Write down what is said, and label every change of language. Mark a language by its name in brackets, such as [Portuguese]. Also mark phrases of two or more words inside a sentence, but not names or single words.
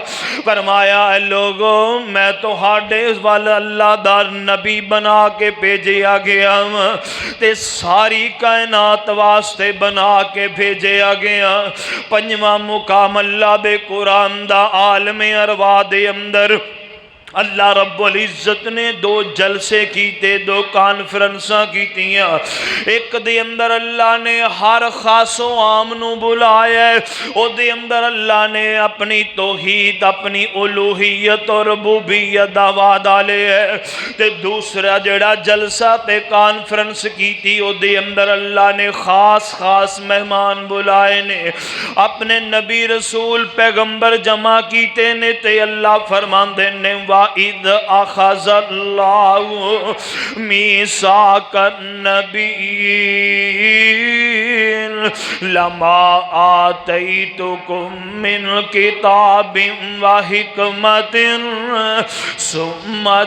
[Punjabi] فرمایا اے لوگوں میں تو ہاڈے والا اللہ دا نبی بنا کے بھیجیا گیا تے ساری کائنات واسطے بنا کے بھیجیا گیا۔ پنجواں مقام اللہ دے قرآن دا عالم ارواح دے اندر اللہ رب العزت نے دو جلسے کیتے، دو کانفرنساں کیتیاں۔ ایک دے اندر اللہ نے ہر خاص و عام نو بلایا ہے، او دے اندر اللہ نے اپنی توحید، اپنی الوہیت اور ربوبیت دا وعدہ لے ہے۔ تے دوسرا جڑا جلسہ تے کانفرنس کیتی، او دے اندر اللہ نے خاص خاص مہمان بلائے نے، اپنے نبی رسول پیغمبر جمع کیتے نے۔ تے اللہ فرماندے نے [Arabic] وَإِذْ أَخَذَ اللَّهُ مِيثَاقَ النَّبِيِّينَ لَمَا آتَيْتُكُم مِّن كِتَابٍ وَحِكْمَةٍ ثُمَّ